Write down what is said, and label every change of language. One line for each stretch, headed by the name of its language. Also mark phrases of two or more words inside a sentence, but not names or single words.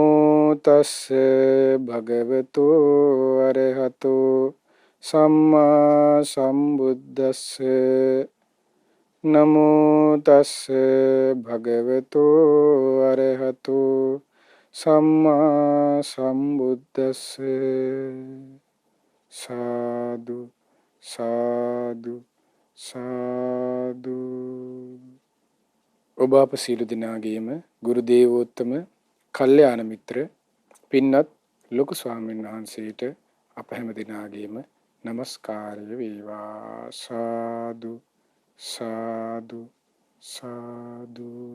Pali: तस्से भगवतो अरहतो सम्मा संबुद्दस्से नमो तस्से भगवतो अरहतो सम्मा संबुद्दस्से साधु साधु साधु
Sinhala: ඔබ අප සියලු දෙනාගේම ගුරු දේවෝත්තම කල්යාණ මිත්‍ර පින්වත් ලොකු ස්වාමීන් වහන්සේට අප හැම දෙනාගේම নমස්කාරය වේවා. සාදු සාදු සාදු.